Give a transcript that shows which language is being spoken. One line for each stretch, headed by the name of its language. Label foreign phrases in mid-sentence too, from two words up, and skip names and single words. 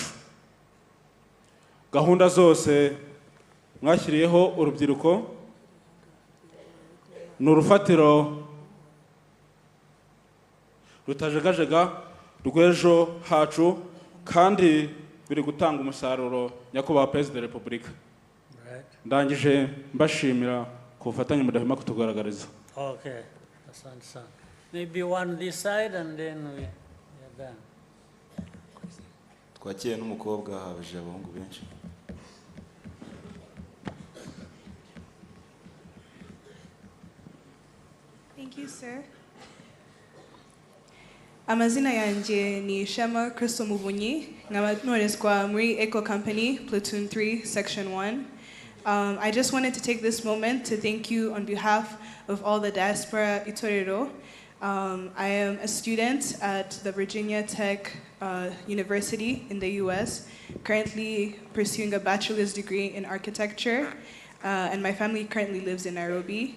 Kinyarwanda: Gahunda zose mwashyiriyeho urubyiruko ni urufatiro rutajegajega rw'ejo hacu kandi biri gutanga umusaruro. Nyakubahwa Perezida wa Repubulika, ndangije mbashimira ku bufatanye mudahwema kutugaragariza.
Swahili: Okay, asante sana.
English: Maybe one this side and then we are done.
Kinyarwanda: Twakire n'umukobwa habije abahungu benshi.
English: Thank you, sir.
Kinyarwanda: Amazina yanjye ni Shema Crystal Muvunyi, nkaba ntorezwa muri Eco Company, Platoon 3, Section 1.
English: I just wanted to take this moment to thank you on behalf of all the diaspora Itorero. I am a student at the Virginia Tech University in the US, currently pursuing a bachelor's degree in architecture, and my family currently lives in Nairobi.